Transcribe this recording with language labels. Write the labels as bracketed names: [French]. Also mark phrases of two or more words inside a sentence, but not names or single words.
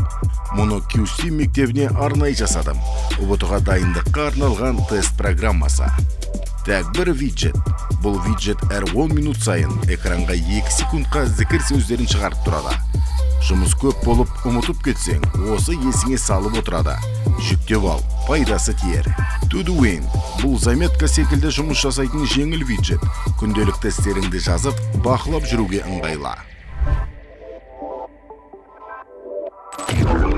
[Kazakh] Мұны QC мектебіне арнай жасадым. ұбт-ға дайындыққа арналған тест программасы. Тәк бір виджет. Бұл виджет әр 10 минут сайын экранға 2 секундқа зікір сөздерін шығарып тұрады. Жұмыс көп болып ұмытып кетсең, осы есіңе салып отырады. Жүктеп ал, пайдасы тиер. [English] To do in. [Kazakh] Бұл заметка секілді жұмыс жасайтын жеңіл виджет. Күнделікті істеріңді жазып, бақылап жүруге ыңғайлы.